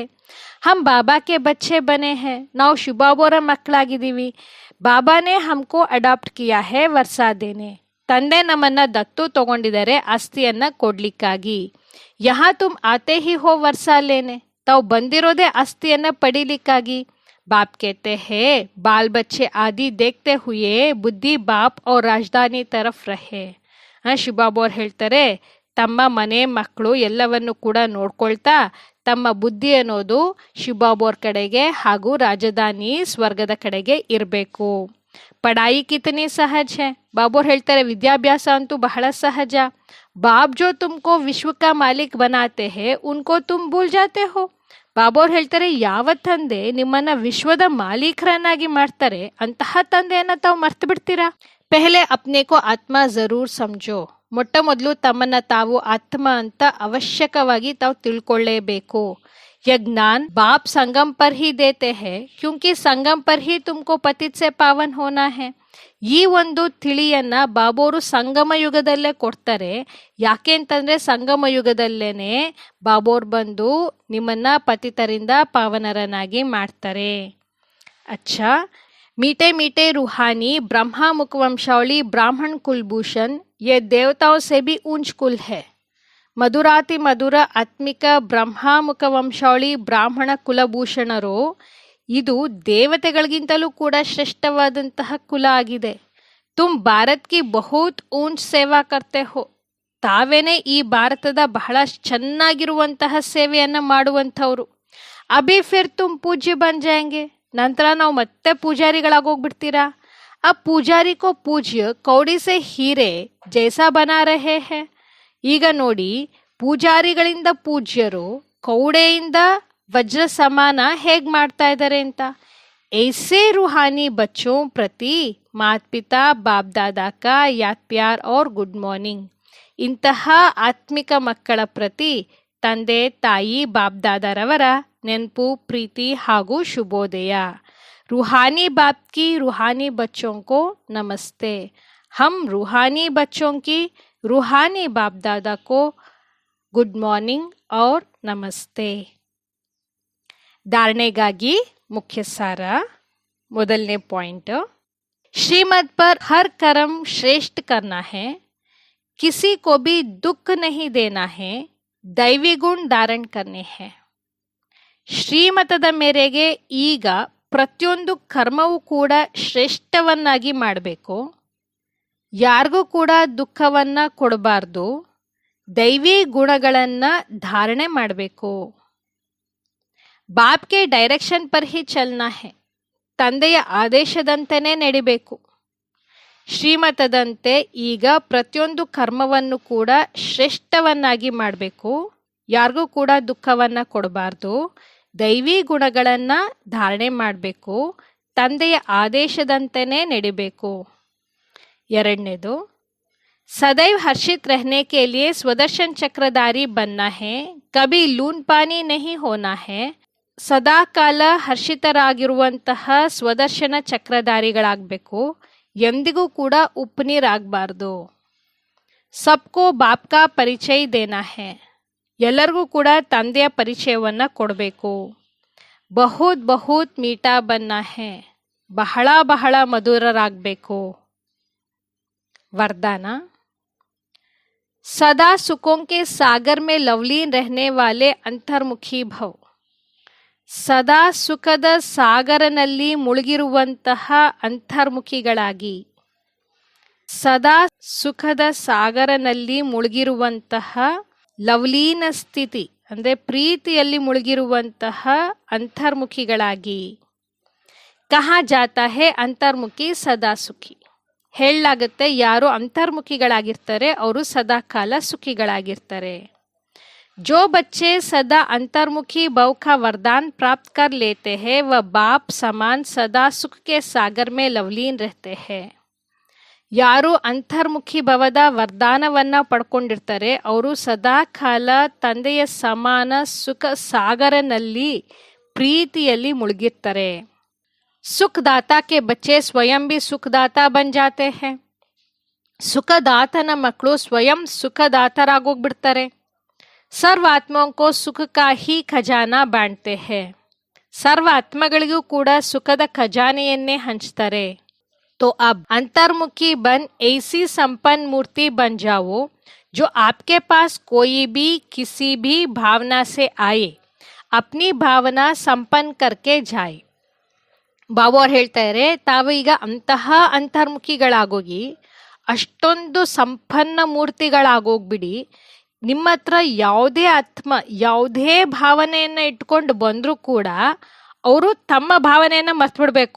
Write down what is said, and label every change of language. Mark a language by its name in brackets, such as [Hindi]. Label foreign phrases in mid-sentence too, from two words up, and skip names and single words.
[Hindi] हम बाबा के बच्चे बने हैं. [Kannada] ನಾವು ಶಿವಬಾಬೋರ ಮಕ್ಕಳಾಗಿದ್ದೀವಿ. [Hindi] बाबा ने हमको एडॉप्ट किया है वर्सा देने. [Kannada] ತಂದೆ ನಮ್ಮನ್ನ ದತ್ತು ತಗೊಂಡಿದ್ದಾರೆ ಆಸ್ತಿಯನ್ನ ಕೊಡ್ಲಿಕ್ಕಾಗಿ. [Hindi] यहाँ तुम आते ही हो वर्सा लेने. [Kannada] ತಾವು ಬಂದಿರೋದೇ ಆಸ್ತಿಯನ್ನ ಪಡಿಲಿಕ್ಕಾಗಿ. [Hindi] बाप कहते हैं बाल बच्चे आदि देखते हुए बुद्धि बाप और राजधानी तरफ रहे. [Kannada] ಶಿವಬಾಬು ಅವ್ರು ಹೇಳ್ತಾರೆ ತಮ್ಮ ಮನೆ ಮಕ್ಕಳು ಎಲ್ಲವನ್ನು ಕೂಡ ನೋಡ್ಕೊಳ್ತಾ ತಮ್ಮ ಬುದ್ಧಿ ಅನ್ನೋದು ಶಿವಬಾಬು ಅವ್ರ ಕಡೆಗೆ ಹಾಗೂ ರಾಜಧಾನಿ ಸ್ವರ್ಗದ ಕಡೆಗೆ ಇರಬೇಕು. [Hindi] पढ़ाई कितनी सहज है. [Kannada] ಬಾಬು ಅವ್ರು ಹೇಳ್ತಾರೆ ವಿದ್ಯಾಭ್ಯಾಸ ಅಂತೂ ಬಹಳ ಸಹಜ. [Hindi] बाप जो तुमको विश्व का मालिक बनाते हैं उनको तुम भूल जाते हो. [Kannada] ಬಾಬು ಅವ್ರು ಹೇಳ್ತಾರೆ ಯಾವ ತಂದೆ ನಿಮ್ಮನ್ನ ವಿಶ್ವದ ಮಾಲೀಕರನ್ನಾಗಿ ಮಾಡ್ತಾರೆ ಅಂತಹ ತಂದೆಯನ್ನ ತಾವು ಮರ್ತು ಬಿಡ್ತೀರಾ. [Hindi] पहले अपने को आत्मा ज़रूर समझो. [Kannada] ಮೊಟ್ಟ ಮೊದಲು ತಮ್ಮನ್ನ ತಾವು ಆತ್ಮ ಅಂತ ಅವಶ್ಯಕವಾಗಿ ತಾವು ತಿಳ್ಕೊಳ್ಳೇಬೇಕು. [Hindi] ये ज्ञान बाप संगम पर ही देते हैं क्योंकि संगम पर ही तुमको पतित से पावन होना है. [Kannada] ಈ ಒಂದು ತಿಳಿಯನ್ನ ಬಾಬೋರು ಸಂಗಮ ಯುಗದಲ್ಲೇ ಕೊಡ್ತಾರೆ. ಯಾಕೆ ಅಂತಂದ್ರೆ ಸಂಗಮ ಯುಗದಲ್ಲೇನೆ ಬಾಬೋರ್ ಬಂದು ನಿಮ್ಮನ್ನ ಪತಿತರಿಂದ ಪಾವನರನ್ನಾಗಿ ಮಾಡ್ತಾರೆ. [Hindi] अच्छा मीठे मीठे रूहानी ब्रह्मा मुखवंशावली ब्राह्मण कुलभूषण ये देवताओं से भी ऊंच कुल है. [Kannada] ಮಧುರಾತಿ ಮಧುರ ಆತ್ಮಿಕ ಬ್ರಹ್ಮಾಮುಖ ವಂಶಾವಳಿ ಬ್ರಾಹ್ಮಣ ಕುಲಭೂಷಣರು ಇದು ದೇವತೆಗಳಿಗಿಂತಲೂ ಕೂಡ ಶ್ರೇಷ್ಠವಾದಂತಹ ಕುಲ ಆಗಿದೆ. [Hindi] तुम भारत की बहुत ऊँच सेवा करते हो. [Kannada] ತಾವೇನೆ ಈ ಭಾರತದ ಬಹಳ ಚೆನ್ನಾಗಿರುವಂತಹ ಸೇವೆಯನ್ನ ಮಾಡುವಂಥವ್ರು. [Hindi] अभी फिर तुम पूज्य बन जाएँगे. [Kannada] ನಂತರ ನಾವು ಮತ್ತೆ ಪೂಜಾರಿಗಳಾಗೋಗ್ಬಿಡ್ತೀರಾ. [Hindi] आ पुजारी को पूज्य कौड़ी से हीरे जैसा बना रहे हैं. [Kannada] ಈಗ ನೋಡಿ ಪೂಜಾರಿಗಳಿಂದ ಪೂಜ್ಯರು ಕೌಡೆಯಿಂದ ವಜ್ರ ಸಮಾನ ಹೇಗ್ ಮಾಡ್ತಾ ಇದ್ದಾರೆ ಅಂತ. [Hindi] ऐसे रूहानी बच्चों प्रति माता पिता बाप दादा का याद प्यार और [English] good morning. [Kannada] ಇಂತಹ ಆತ್ಮಿಕ ಮಕ್ಕಳ ಪ್ರತಿ ತಂದೆ ತಾಯಿ ಬಾಪ್ ದಾದಾರವರ ನೆನಪು ಪ್ರೀತಿ ಹಾಗೂ ಶುಭೋದಯ. [Hindi] रूहानी बाप की रूहानी बच्चों को नमस्ते. हम रूहानी बच्चों की रूहानी बाप दादा को [English] good morning [Hindi] और नमस्ते. धारणೆಗಾಗಿ मुख्य सार. ಮೊದಲನೇ पॉइंट श्रीमत पर हर कर्म श्रेष्ठ करना है. किसी को भी दुख नहीं देना है. दैवी गुण धारण करने हैं. [Kannada] ಶ್ರೀಮತದ ಮೇರೆಗೆ ಈಗ ಪ್ರತಿಯೊಂದು ಕರ್ಮವೂ ಕೂಡ ಶ್ರೇಷ್ಠವನ್ನಾಗಿ ಮಾಡಬೇಕು. ಯಾರಿಗೂ ಕೂಡ ದುಃಖವನ್ನ ಕೊಡಬಾರ್ದು. ದೈವಿ ಗುಣಗಳನ್ನ ಧಾರಣೆ ಮಾಡಬೇಕು. [Hindi] बाप के डायरेक्शन पर ही चलना है. [Kannada] ತಂದೆಯ ಆದೇಶದಂತೆಯೇ ನಡಿಬೇಕು. ಶ್ರೀಮತದಂತೆ ಈಗ ಪ್ರತಿಯೊಂದು ಕರ್ಮವನ್ನು ಕೂಡ ಶ್ರೇಷ್ಠವನ್ನಾಗಿ ಮಾಡಬೇಕು. ಯಾರಿಗೂ ಕೂಡ ದುಃಖವನ್ನ ಕೊಡಬಾರ್ದು. ದೈವಿ ಗುಣಗಳನ್ನ ಧಾರಣೆ ಮಾಡಬೇಕು. ತಂದೆಯ ಆದೇಶದಂತೆಯೇ ನಡಿಬೇಕು. [Hindi] ಎರಡನೇದು सदैव हर्षित रहने के लिए स्वदर्शन चक्रधारी बनना है. कभी लून पानी नहीं होना है. [Kannada] ಸದಾ ಕಾಲ ಹರ್ಷಿತರಾಗಿರುವಂತಹ ಸ್ವದರ್ಶನ ಚಕ್ರಧಾರಿಗಳಾಗಬೇಕು. ಎಂದಿಗೂ ಕೂಡ ಉಪ್ಪುನೀರಾಗಬಾರ್ದು. [Hindi] सबको बाप का परिचय देना है. [Kannada] ಎಲ್ಲರಿಗೂ ಕೂಡ ತಂದೆಯ ಪರಿಚಯವನ್ನ ಕೊಡಬೇಕು. [Hindi] बहुत बहुत मीठा बनना है. [Kannada] ಬಹಳ ಬಹಳ ಮಧುರರಾಗಬೇಕು. [Hindi] वरदान सदा सुखों के सागर में लवलीन रहने वाले अंतर्मुखी भव. [Kannada] ಸದಾ ಸುಖದ ಸಾಗರನಲ್ಲಿ ಮುಳುಗಿರುವಂತಹ ಅಂತರ್ಮುಖಿಗಳಾಗಿ. ಸದಾ ಸುಖದ ಸಾಗರನಲ್ಲಿ ಮುಳುಗಿರುವಂತಹ ಲವಲೀನ ಸ್ಥಿತಿ ಅಂದರೆ ಪ್ರೀತಿಯಲ್ಲಿ ಮುಳುಗಿರುವಂತಹ ಅಂತರ್ಮುಖಿಗಳಾಗಿ. [Hindi] कहा जाता है अंतर्मुखी सदा सुखी. [Kannada] ಹೇಳಲಾಗುತ್ತೆ ಯಾರು ಅಂತರ್ಮುಖಿಗಳಾಗಿರ್ತಾರೆ ಅವರು ಸದಾ ಕಾಲ ಸುಖಿಗಳಾಗಿರ್ತಾರೆ. [Hindi] जो बच्चे सदा अंतर्मुखी भव का वरदान प्राप्त कर लेते हैं वह बाप समान सदा सुख के सागर में लवलीन रहते हैं. [Kannada] ಯಾರು ಅಂತರ್ಮುಖಿ ಭವದ ವರದಾನವನ್ನ ಪಡ್ಕೊಂಡಿರ್ತಾರೆ ಅವರು ಸದಾ ಕಾಲ ತಂದೆಯ ಸಮಾನ ಸುಖ ಸಾಗರನಲ್ಲಿ ಪ್ರೀತಿಯಲ್ಲಿ ಮುಳುಗಿರ್ತಾರೆ. [Hindi] सुखदाता के बच्चे स्वयं भी सुखदाता बन जाते हैं. [Kannada] ಸುಖದಾತನ ಮಕ್ಕಳು ಸ್ವಯಂ ಸುಖದಾತರಾಗೋಗ್ಬಿಡ್ತಾರೆ. [Hindi] सर्व आत्माओं को सुख का ही ख़ज़ाना बाँटते हैं. [Kannada] ಸರ್ವ ಆತ್ಮಗಳಿಗೂ ಕೂಡ ಸುಖದ ಖಜಾನೆಯನ್ನೇ ಹಂಚ್ತಾರೆ. [Hindi] तो अब अंतर्मुखी बन ऐसी संपन्न मूर्ति बन जाओ जो आपके पास कोई भी किसी भी भावना से आए अपनी भावना संपन्न करके जाए. [Kannada] ಬಾಬು ಅವ್ರು ಹೇಳ್ತಾರೆ, ತಾವು ಈಗ ಅಂತಹ ಅಂತರ್ಮುಖಿಗಳಾಗೋಗಿ ಅಷ್ಟೊಂದು ಸಂಪನ್ನ ಮೂರ್ತಿಗಳಾಗೋಗ್ಬಿಡಿ, ನಿಮ್ಮ ಹತ್ರ ಯಾವುದೇ ಆತ್ಮ ಯಾವುದೇ ಭಾವನೆಯನ್ನ ಇಟ್ಕೊಂಡು ಬಂದರೂ ಕೂಡ ಅವರು ತಮ್ಮ ಭಾವನೆಯನ್ನ ಮರ್ತ್ಬಿಡ್ಬೇಕು.